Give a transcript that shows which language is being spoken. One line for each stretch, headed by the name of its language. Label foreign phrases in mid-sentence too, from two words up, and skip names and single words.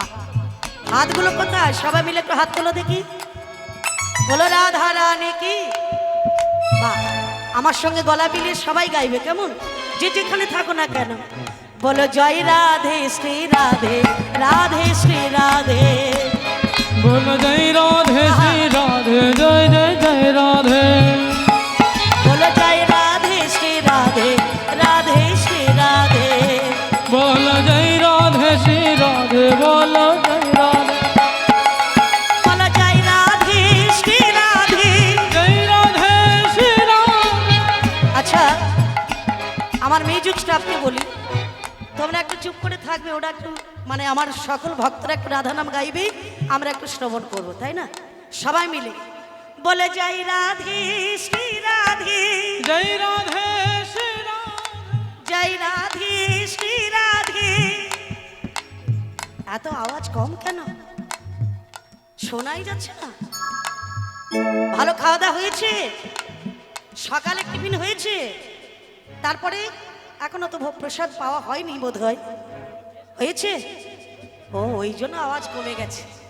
Bangla: হাতগুলো কোথায় সবাই মিলে একটু হাত তোলো দেখি বলো
Hindi: राधा रानी की
Bangla: বাহ আমার সঙ্গে গলা মিলিয়ে সবাই গাইবে কেমন যে যেখানে থাকো না কেন বলো জয় রাধে শ্রী রাধে রাধে শ্রী রাধে
Hindi: बोलो जय राधे श्री राधे जय जय जय राधे
Bangla: বলো জয় রাধে শ্রী রাধে রাধে শ্রী রাধে
Hindi: बोलो जय राधे श्री राधे बोलो जय राधे
Bangla: বলো জয় রাধে শ্রী রাধে
Hindi: जय राधे श्री राधे
Bangla: আচ্ছা আমার মিউজিক স্টাফকে বলি তোমরা একটু চুপ করে থাকবে ওরা একটু মানে আমার সকল ভক্তরা একটু রাধা নাম গাইবে আমরা একটু শ্রবণ করবো তাই না সবাই মিলে বলে জয় রাধে শ্রী রাধে
Hindi: जय राधे श्री राधे
Bangla: জয় রাধে শ্রী রাধে এত আওয়াজ কম কেন শোনাই যাচ্ছে না ভালো খাওয়া দাওয়া হয়েছে সকালে টিফিন হয়েছে তারপরে এখনো তো ভোগ প্রসাদ পাওয়া হয়নি বোধ হয় হয়েছে ও ওই জন্য আওয়াজ কমে গেছে